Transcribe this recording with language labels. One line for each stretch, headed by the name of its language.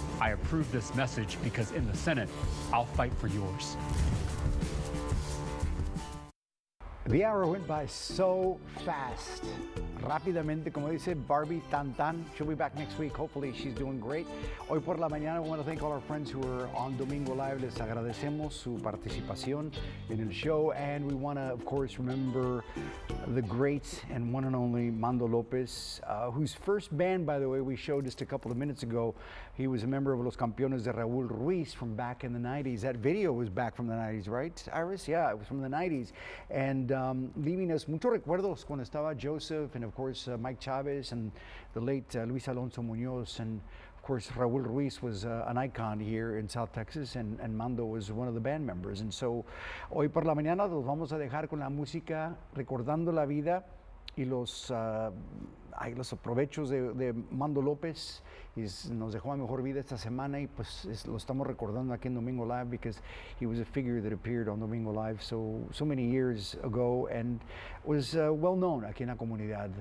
English: I approve this message because in the Senate, I'll fight for yours. The hour went by so fast.
Spanish: Rápidamente, como dice Barbie Tan Tan.
English: She'll be back next week. Hopefully she's doing great.
Spanish: Hoy por la mañana,
English: we want to thank all our friends who are on Domingo Live.
Spanish: Les agradecemos su participación en el show.
English: And we want to, of course, remember the great and one and only Mando Lopez, whose first band, by the way, we showed just a couple of minutes ago. He was a member of Los Campeones de Raúl Ruiz from back in the 90s. That video was back from the 90s, right, Iris? Yeah, it was from the 90s. And leaving us
Spanish: muchos recuerdos cuando estaba
English: Joseph and, of course, Mike Chavez and the late Luis Alonso Muñoz. And, of course, Raúl Ruiz was an icon here in South Texas, and Mando was one of the band members. And so,
Spanish: hoy por la mañana los vamos a dejar con la música, recordando la vida y los aprovechos de Mando López. Nos dejó a mejor vida esta semana y pues lo estamos recordando aquí en Domingo Live
English: because he was a figure that appeared on Domingo Live so many years ago and was well known
Spanish: aquí en la comunidad.